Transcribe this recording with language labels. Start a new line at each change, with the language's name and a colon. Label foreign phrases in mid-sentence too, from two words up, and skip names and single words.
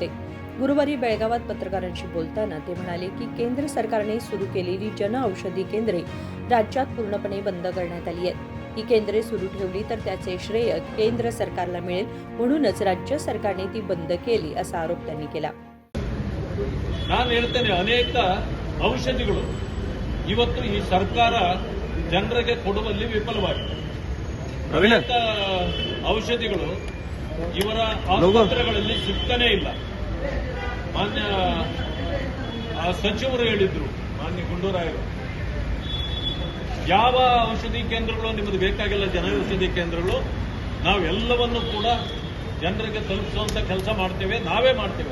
Marathi: गुरुवारी बेळगावात पत्रकारांशी बोलताना ते म्हणाले की केंद्र सरकारने सुरू केलेली जन औषधी केंद्रे राज्यात पूर्णपणे बंद करण्यात आली आहेत. ही केंद्रे सुरू ठेवली तर त्याचे श्रेय केंद्र सरकारला मिळेल, म्हणूनच राज्य सरकारने ती बंद केली असा आरोप त्यांनी केला.
Kannada: ನಾನು ಹೇಳ್ತೇನೆ, ಅನೇಕ ಔಷಧಿಗಳು ಇವತ್ತು ಈ ಸರ್ಕಾರ ಜನರಿಗೆ ಕೊಡುವಲ್ಲಿ ವಿಫಲವಾಗಿದೆ. ಅನೇಕ ಔಷಧಿಗಳು ಇವರ ಆಸ್ಪತ್ರೆಗಳಲ್ಲಿ ಸಿಗ್ತಾನೇ ಇಲ್ಲ. ಮಾನ್ಯ ಸಚಿವರು ಹೇಳಿದ್ರು, ಮಾನ್ಯ ಗುಂಡೂರಾಯರು, ಯಾವ ಔಷಧಿ ಕೇಂದ್ರಗಳು ನಿಮಗೆ ಬೇಕಾಗಿಲ್ಲ, ಜನೌಷಧಿ ಕೇಂದ್ರಗಳು ನಾವೆಲ್ಲವನ್ನು ಕೂಡ ಜನರಿಗೆ ತಲುಪಿಸುವಂತ ಕೆಲಸ ಮಾಡ್ತೇವೆ, ನಾವೇ ಮಾಡ್ತೇವೆ.